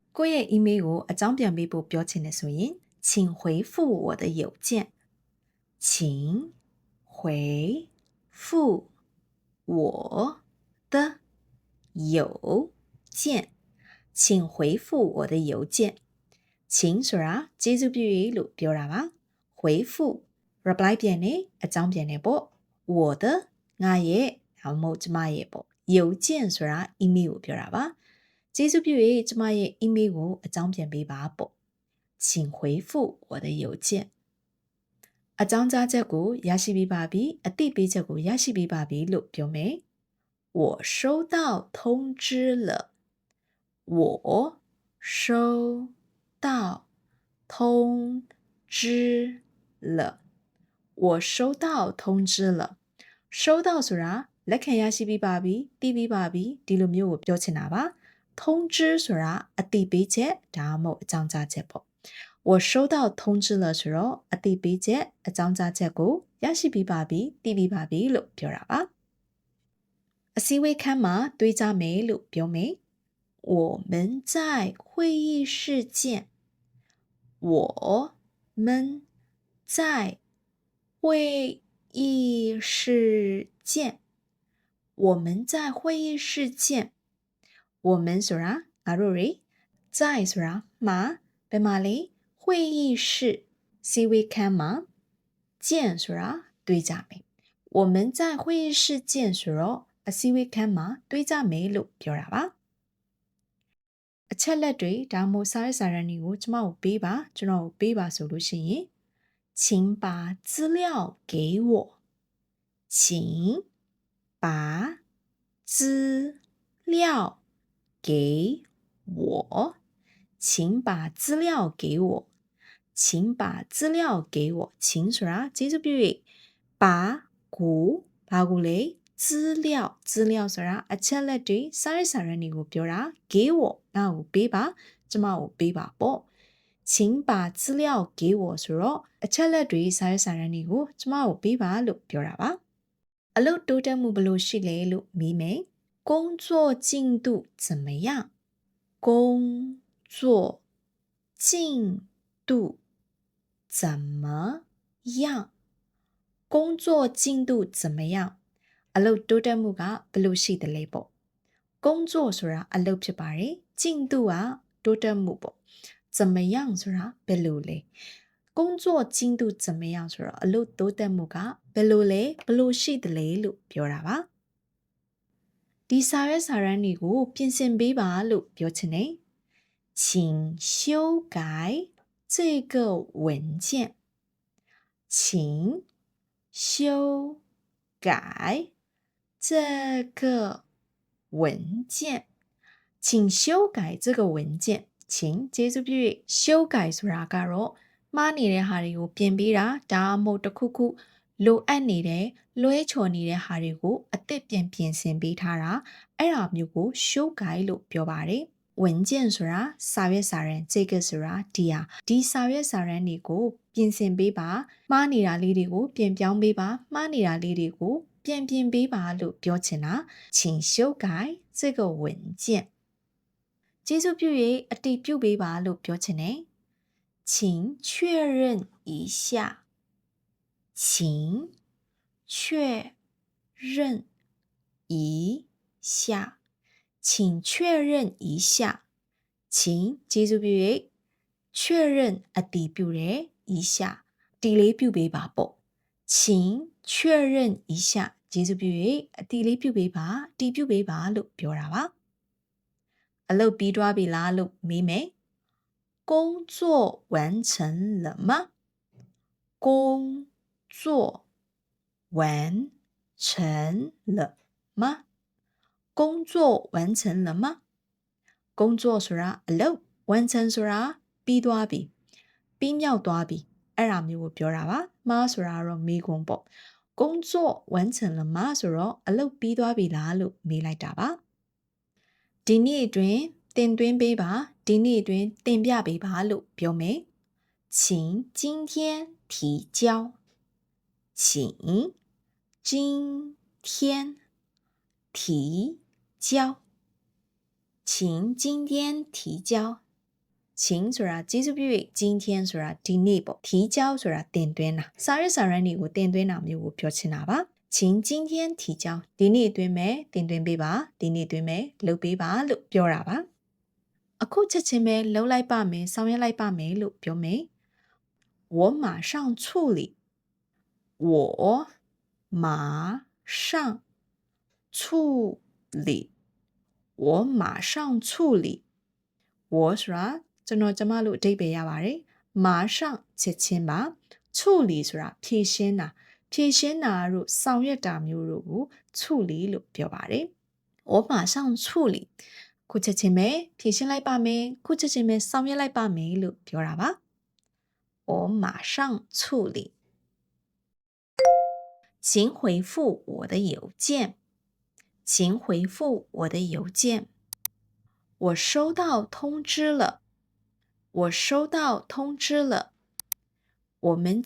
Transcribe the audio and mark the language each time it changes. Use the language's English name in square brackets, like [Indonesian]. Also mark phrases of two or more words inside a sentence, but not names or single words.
[Burmese] ကိုယ့်ရဲ့ email ကိုအကြောင်းပြန်ပေးဖို့ပြောချင်တယ်ဆိုရင် [Chinese] 请回复我的邮件请回复我的邮件请回复我的邮件请 [Burmese] ဆိုတာကျေးဇူးပြု၍လို့ပြောတာပါ回复 reply ပြန်နေအကြောင်းပြန်နေပေါ့我的ငါရဲ့ဒါမှမဟုတ်ကျမရဲ့ပေါ့邮件ဆိုတာ email ကိုပြောတာပါကျေးဇူးပြု၍ကျမရဲ့ email ကိုအကြောင်းပြန် ပေးပါပေါ့ [Chinese] 请回复我的邮件 [Burmese] အကြောင်းကြားချက်ကိုရရှိပြီးပါပြီအသိပေးချက်ကိုရရှိ ပြီးပါပြီလို့ပြောမယ် [Chinese] 我收到通知了我收到通知了我收到通知了收到 [Burmese] ဆိုတာလက်ခံရရှိပြီးပါပြီသိပြီးပါပြီဒီလိုမျိုးကိုပြောချင်တာပါ通知ဆိုတာအသိပေးချက်ဒါမှမဟုတ်အကြောင်းကြားချက်ပေါ့ [Chinese] 我收到通知了 [Burmese] ဆိုတော့အသိပေးချက်အကြောင်းကြားချက်ကိုရရှိပြီးပါပြီသိပြီး ပါပြီလို့ပြောတာပါအစည်းအဝေးခန်းမှာတွေ့ကြမယ်လို့ပြောမယ် [Chinese] 我们在会议室见我们在会议室见我们在会议室见我们 [Burmese] ဆိုတာငါတို့တွေ在ဆိုတာမှာဘယ်မှာလဲ会议室စည်းဝေးခန်းမှာ见ဆိုတာတွေ့ကြမယ်我们 [Chinese] 在会议室见 [Burmese] ဆိုတော့အစည်းအဝေးခန်းမှာတွေ့ကြမယ်လို့ပြောတာပါအချက် လက်တွေဒါမှမဟုတ်စာရေးစာရန်တွေကိုကျမကိုပေးပါကျွန်တော်ကိုပေးပါဆိုလို့ရှိရင် [Chinese] 请把资料给我请把资料给我请把资料给我请把资料给我请 [Burmese] ဆိုတာကျေးဇူးပြု၍把ကိုဘာကိုလဲ资料ဆိုတာအချက်လက် တွေစာရေးစာရန်တွေကိုပြောတာ [Chinese] 给我 [Burmese] ငါ့ကိုပေးပါကျမကိုပေးပါပေါ့ [Chinese] 请把资料给我 [Burmese] ဆိုတော့အချက်လက်တွေစာရေးစာရန်တွေကိုကျမကိုပေးပါလို့ပြောတာပါအလုပ်တိုးတက်မှုဘယ်လိုရှိလဲလို့မေးမယ် [Chinese] 工作进度怎么样工作进度怎么样工作进度怎么样 [Burmese] အလုပ်တိုးတက်မှုကဘယ်လိုရှိတယ်လဲပေါ့工作ဆိုတာအလုပ်ဖြစ်ပါတယ်进度ကတိုးတက်မှုပေါ့怎么样ဆိုတာဘ ယ်လိုလဲ [Chinese] 工作进度怎么样 [Burmese] ဆိုတော့အလုပ်တိုးတက်မှုကဘယ်လိုလဲ ဘယ်လိုရှိတယ်လဲလို့ပြောတာပါဒီစာရွက်စာတမ်းတွေကိုပြင်ဆင်ပေးပါလို့ပြောချင်တယ် [Chinese] 请修改这个文件请修改这个文件请修改这个文件请 [Burmese] ကျေးဇူးပြု၍修改ဆိုတာကတော့မှားနေတဲ့ဟာတွေကိုပြင်ပေးတာဒါ မှမဟုတ်တစ်ခုခုလိုအပ်နေတဲ့လွဲချော်နေတဲ့ဟာတွေကိုအသစ်ပြင်ဆင်ပေးထားတာအဲ့ဒါမျိုးကို修改လို့ပြောပါတယ်文件ဆိုတာစာရွက်စာတမ်း这个ဆိုတာဒီစာရွက်စာတမ်းတွေကိုပြင်ဆင်ပေးပါမှားနေတာလေးတွေကိုပြင်ပြောင်းပေးပါမှား နေတာလေးတွေကိုပြင်ပေးပါလို့ပြောချင်တာ [Chinese] 请修改这个文件 [Burmese] ကျေးဇူးပြု၍အတည်ပြုပေးပါလို့ပြောချင်တယ် [Chinese] 请确认一下请确认一下请确认一下请 [Burmese] ကျေးဇူးပြု၍确认အတည်ပြုတယ်一下တီလေးပြုပေးပါပေါ့ [Chinese] 请确认一下 [Burmese] ကျေးဇူးပြု၍အတည်လေးပြုပေးပါတီးပြုပေးပါလို့ ပြောတာပါအလုပ်ပြီးသွားပြီလားလို့မေးမယ် [Chinese] 工作完成了吗工作完成了吗工作完成了吗 [Burmese] 工作ဆိုတာအလုပ်完成ဆိုတာပြီးသွားပြီပြီးမြောက်သွားပြီအဲ့ဒါမျိုးကိုပြောတာပါမှားဆိုတာတော့မေးခွန်းပေါ့ [Chinese] 工作完成了吗 [Burmese] ဆိုတော့အလုပ်ပြီးသွားပြီလားလို့မေးလိုက်တာပါဒီနေ့အတွင်းတင်သွင်းပေးပါဒီနေ့အတွင်းတင်ပြပေးပါလို့ပြောမယ် [Chinese] 请今天提交请今天提交请今天提交请 [Burmese] ဆိုတာကျေးဇူးပြု၍今天ဆိုတာဒီနေ့ပေါ့提交ဆိုတာတင်သွင်းတာစာရွက်စာတမ်းတွေကိုတင်သွင်းတာမျိုးကိုပြောချင်တာပါ [Chinese] 请今天提交 [Burmese] ဒီနေ့ အတွင်းမဲ့တင်သွင်းပေးပါဒီနေ့အတွင်းမဲ့လုပ်ပေးပါလို့ပြောတာပါအခုချက်ချင်းပဲလှုပ်လိုက်ပါမယ်ဆောင် ရွက်လိုက်ပါမယ်လို့ပြောမယ် [Chinese] 我马上处理我马上处理我马上处 [Burmese] 理我ဆိုတာကျွန်တော်ကျမလို့အဓိပ္ပာယ်ရပါတယ်马上ချက်ချင်းပါ处理ဆိုတာဖြည့်ရှင်းတာတို့ဆောင်ရွက်တာမျိုးတို့ကို处理လို့ပြောပါတယ် [Chinese] 我马上处理 [Burmese] ခုချက်ချင်းပဲဖြည့်ရှင်းလိုက်ပါမယ်ခုချက်ချင်းပဲဆောင်ရွက်လိုက်ပါမယ်လို့ပြောတာပါ [Chinese] 我马上处理请回复我的邮件请回复我的邮件我收到通知了我收到通知了我们